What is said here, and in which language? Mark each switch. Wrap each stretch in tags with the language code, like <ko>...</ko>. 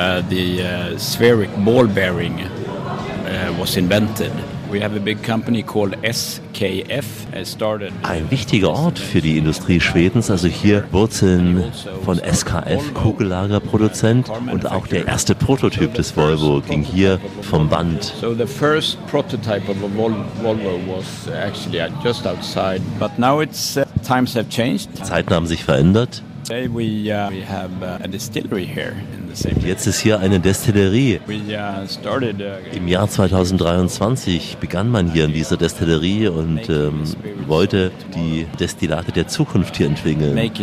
<en>die spherical ball bearing was invented. We have a big company called SKF.</en> <de>Ein wichtiger Ort für die Industrie Schwedens, also hier Wurzeln von SKF, Kugellagerproduzent, und auch der erste Prototyp des Volvo ging hier vom Band.</de> <en>So the first prototype of a Volvo was actually just outside, but now it's times have changed.</en> <de>Zeiten haben sich verändert.</de> <en>Today we have a distillery here.</en> <de>Jetzt ist hier eine Destillerie. Im Jahr 2023 begann man hier in dieser Destillerie und wollte die Destillate der Zukunft hier entwickeln.</de>